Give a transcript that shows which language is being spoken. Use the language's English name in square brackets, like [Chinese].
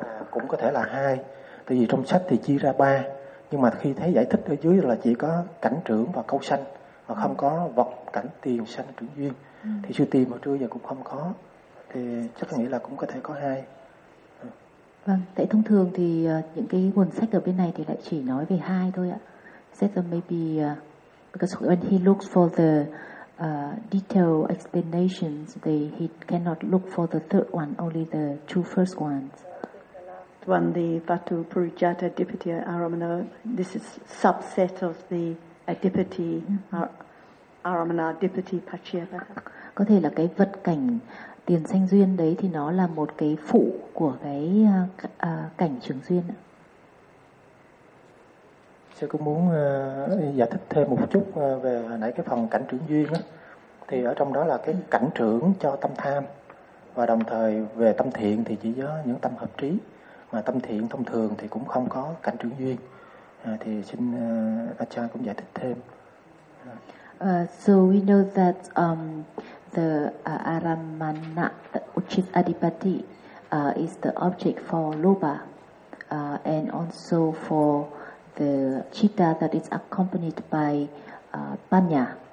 [Vietnamese] Cũng có thể là hai, tại vì trong sách thì chia ra ba, nhưng mà khi thấy giải thích ở dưới là chỉ có cảnh trưởng và câu sanh, mà không có vật cảnh tiền sanh trưởng duyên. Thì sư tìm hồi trưa giờ cũng không có, thì chắc nghĩ là cũng có thể có hai. Vâng, tại thông thường thì những cái nguồn sách ở bên này thì lại chỉ nói về hai thôi ạ. [English] Said that maybe because when he looks for the detailed explanations, he cannot look for the third one, only the two first ones. When the Vatu Purijata Adipati Aramana, this is subset of the Adipati Aramana Adipati Pachya. [Vietnamese] Có thể là cái vật cảnh tiền sanh duyên đấy thì nó là một cái phụ của cái cảnh trưởng duyên. Sư cũng muốn giải thích thêm một chút về hồi nãy cái phần cảnh trưởng duyên á, thì ở trong đó là cái cảnh trưởng cho tâm tham, và đồng thời về tâm thiện thì chỉ có những tâm hợp trí, mà tâm thiện thông thường thì cũng không có cảnh trưởng duyên. Thì xin Acha cũng giải thích thêm. [English] So we know that the Aramana, which is Adipati, is the object for Lobha, and also for the Citta that is accompanied by Panya.